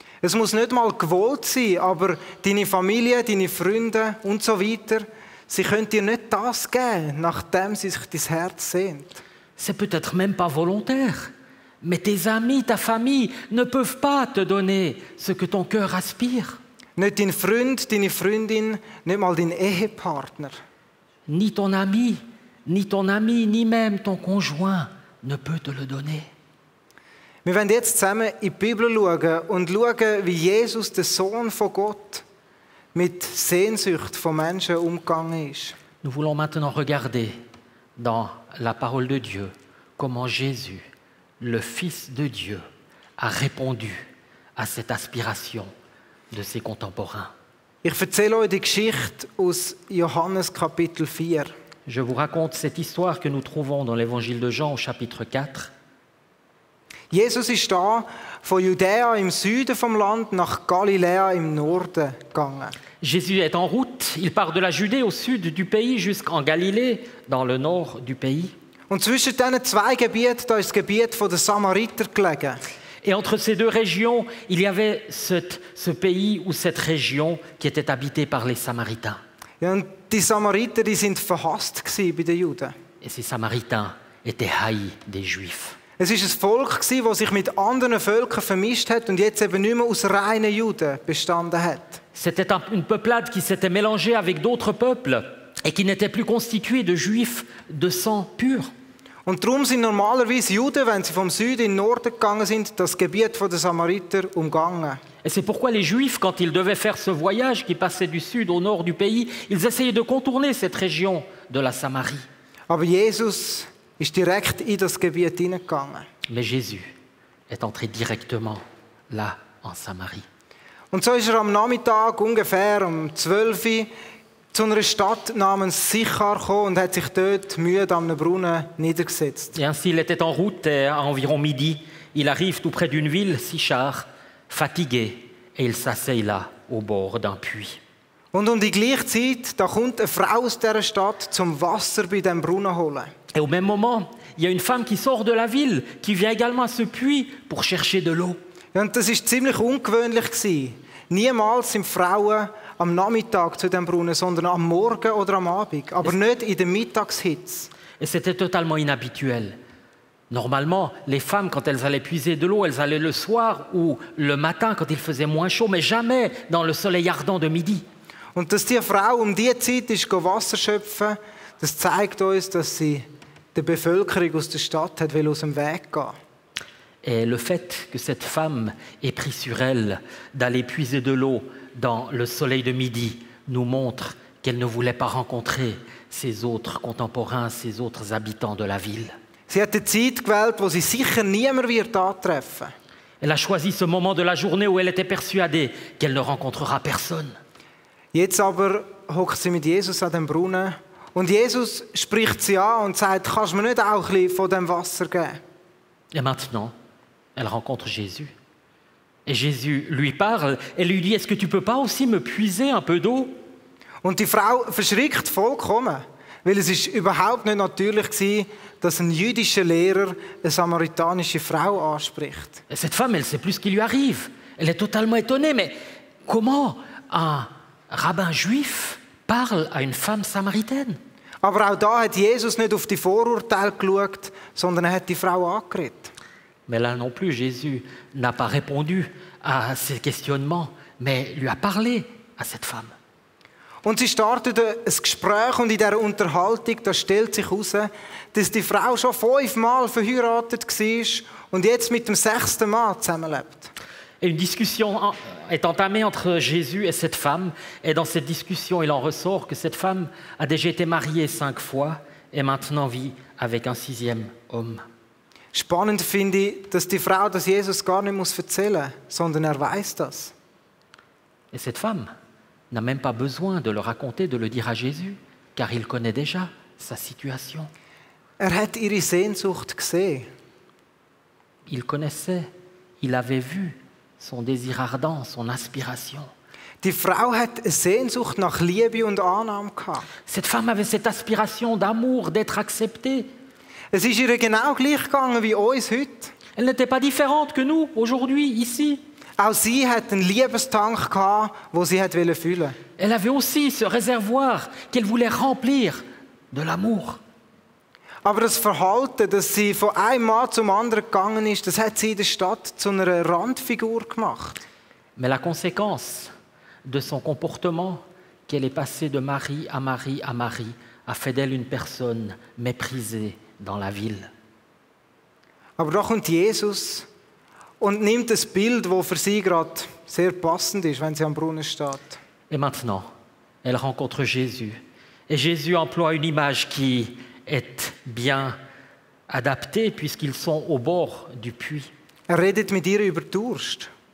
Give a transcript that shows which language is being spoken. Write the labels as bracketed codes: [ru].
[de] Es muss nicht mal gewollt sein, aber deine Familie, deine Freunde und so weiter, sie können dir nicht das geben, nachdem sie sich dein Herz sehnt. [fr] C'est peut-être même pas volontaire, mais tes amis, ta famille ne peuvent pas te donner ce que ton cœur aspire. [de] Nicht dein Freund, deine Freundin, nicht mal dein Ehepartner. [fr] Ni ton ami, ni même ton conjoint ne peut te le donner. [de] Wir wollen jetzt zusammen in die Bibel schauen und schauen, wie Jesus, der Sohn von Gott, mit Sehnsucht von Menschen umgegangen ist. [fr] Nous voulons maintenant regarder dans la parole de Dieu comment Jésus, le Fils de Dieu, a répondu à cette aspiration de ses contemporains. [de] Ich erzähle euch die Geschichte aus Johannes Kapitel 4. [fr] Je vous raconte cette histoire que nous trouvons dans l'évangile de Jean au chapitre 4. [de] Jesus ist da von Judäa im Süden vom Land nach Galiläa im Norden gegangen. [fr] Jésus est en route, il part de la Judée au sud du pays jusqu'en Galilée, dans le nord du pays. [de] Und zwischen diesen zwei Gebieten, da ist das Gebiet der Samariter gelegen. [fr] Et entre ces deux régions, il y avait ce pays ou cette région qui était habitée par les Samaritains. [de] Ja, und die Samariter, die sind verhasst gewesen bei den Juden. [fr] Et ces Samaritains étaient haïs des Juifs. [de] Es war ein Volk, das sich mit anderen Völkern vermischt hat und jetzt eben nicht mehr aus reinen Juden bestanden hat. [fr] C'était une peuplade qui s'était mélangée avec d'autres peuples et qui n'était plus constituée de Juifs de sang pur. [de] Und darum sind normalerweise Juden, wenn sie vom Süden in den Norden gegangen sind, das Gebiet der Samariter umgangen. [fr] Et c'est pourquoi les Juifs, quand ils devaient faire ce voyage qui passait du sud au nord du pays, ils essayaient de contourner cette région de la Samarie. [de] Aber Jesus ist direkt in das Gebiet hineingegangen. [fr] Mais Jésus est entré directement là, en Samarie. [de] Und so ist er am Nachmittag ungefähr um 12 Uhr zu einer Stadt namens Sichar gekommen und hat sich dort müde am Brunnen niedergesetzt. [fr] Et ainsi, il était en route et à environ midi. Il arrive tout près d'une ville, Sichar, fatigué, et il s'asseye là, au bord d'un puits. [de] Und um die gleiche Zeit, da kommt eine Frau aus dieser Stadt zum Wasser bei diesem Brunnen holen. [fr] Et au même moment, il y a une femme qui sort de la ville, qui vient également à ce puits pour chercher de l'eau. [de] Ja, und das war ziemlich ungewöhnlich. Niemals sind Frauen am Nachmittag zu diesem Brunnen, sondern am Morgen oder am Abend, aber nicht in der Mittagshitze. [fr] Et c'était totalement inhabituel. Normalement, les femmes, quand elles allaient puiser de l'eau, elles allaient le soir ou le matin quand il faisait moins chaud, mais jamais dans le soleil ardent de midi. [de] Und dass diese Frau um diese Zeit ist Wasser schöpfen, das zeigt uns, dass sie der Bevölkerung aus der Stadt hat aus dem Weg gehen. [fr] Et le fait que cette femme ait pris sur elle d'aller puiser de l'eau dans le soleil de midi nous montre qu'elle ne voulait pas rencontrer ses autres contemporains, ses autres habitants de la ville. [de] Sie hat eine Zeit gewählt, wo sie sicher niemand wird antreffen. [fr] Elle a choisi ce moment de la journée où elle était persuadée qu'elle ne rencontrera personne. [de] Jetzt aber hockt sie mit Jesus an dem Brunnen und Jesus spricht sie an und sagt: «Kannst du mir nicht auch ein bisschen von dem Wasser geben?» [fr] Et maintenant, elle rencontre Jésus. Et Jésus lui parle et lui dit, est-ce que tu ne peux pas aussi me puiser un peu d'eau? [de] Und die Frau verschrickt vollkommen, weil es ist überhaupt nicht natürlich war, dass ein jüdischer Lehrer eine samaritanische Frau anspricht. [fr] Et cette femme, elle ne sait plus ce qui lui arrive. Elle est totalement étonnée. Mais comment un rabbin juif parle à une femme samaritaine? [de] Aber auch da hat Jesus nicht auf die Vorurteile geschaut, sondern er hat die Frau angeredet. [fr] Mais là non plus, Jésus n'a pas répondu à ces questionnements, mais lui a parlé à cette femme. [de] Und sie startet ein Gespräch und in dieser Unterhaltung, da stellt sich heraus, dass die Frau schon 5-mal verheiratet war und jetzt mit dem 6. Mann zusammenlebt. [fr] Et une discussion est entamée entre Jésus et cette femme. Et dans cette discussion, il en ressort que cette femme a déjà été mariée 5 fois et maintenant vit avec un 6e homme. [de] Spannend finde ich, dass die Frau das Jesus gar nicht erzählen muss, sondern er weiß das. [fr] Et cette femme n'a même pas besoin de le raconter, de le dire à Jésus, car il connaît déjà sa situation. [de] Er hat ihre Sehnsucht gesehen. [fr] Il connaissait, il avait vu son désir ardent, son aspiration. [de] Die Frau hat eine Sehnsucht nach Liebe und Annahme gehabt. [fr] Cette femme avait cette aspiration d'amour, d'être acceptée. [de] Es ist ihr genau gleich gegangen wie uns heute. [fr] Elle n'était pas différente que nous, aujourd'hui, ici. [de] Auch sie hat einen Liebestank gehabt, den sie füllen wollte. [fr] Elle avait aussi ce réservoir qu'elle voulait remplir de l'amour. [de] Aber das Verhalten, dass sie von einem Mann zum anderen gegangen ist, das hat sie in der Stadt zu einer Randfigur gemacht. [fr] Mais la conséquence de son comportement, qu'elle est passée de mari à mari à mari, a fait d'elle une personne méprisée dans la ville. [de] Aber da kommt Jesus und nimmt ein Bild, das für sie gerade sehr passend ist, wenn sie am Brunnen steht. [fr] Et maintenant, elle rencontre Jésus. Et Jésus emploie une image qui est bien adaptée puisqu'ils sont au bord du puits. [de] Er redet mit ihr über Durst.